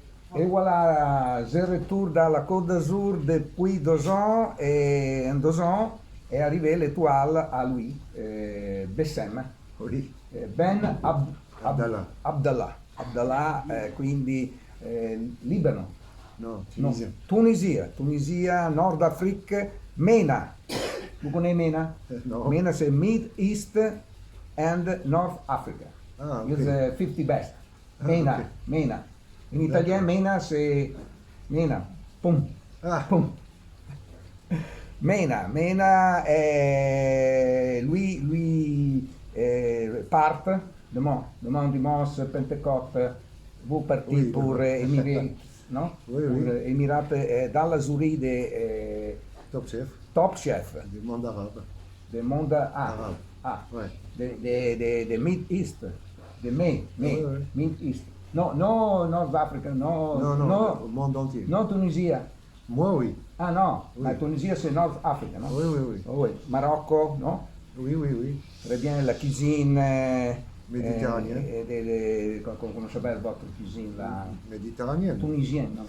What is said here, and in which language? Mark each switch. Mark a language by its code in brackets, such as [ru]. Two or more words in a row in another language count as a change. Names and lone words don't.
[fr] Et voilà, je retourne dans la Côte d'Azur depuis 2 ans et en 2 ans est arrivé l'étoile à lui, Bessem, Oui. Ben Abdallah. Abdallah, [it] quindi Libano, [fr] Non, [it] no, [fr] tunisien. Tunisia, Nord Afrique, MENA. Vous connaissez MENA? Non. MENA c'est [en] Mid East and North Africa. [fr] Ah, [en] It's ok. 50 best. [fr] Ah, MENA, ok. MENA. In D'accord. italien, MENA c'est MENA. Pum, Ah, pum. Mena part demain dimanche Pentecôte, vous partez oui. pour Émirats, non? Oui, Pour oui. Émirats dans la Zouri de Top chef Top Chef du monde arabe. du monde Arabe. Ouais. de [en] Mid East, [fr] de Ouais, ouais. [en] Mid East. No, no, North Africa, no, [fr] Non, non, [it] no, [fr] au monde entier. [it] non Tunisia. [fr] Moi, oui. Ah non, Oui. la Tunisie c'est [en] North Africa, [fr] non? Oui, oui, oui. Oh, oui. Marocco, non? Oui, oui, oui. Très bien, la cuisine Méditerranéenne. Comment s'appelle votre cuisine là? Méditerranéenne. Tunisienne, non?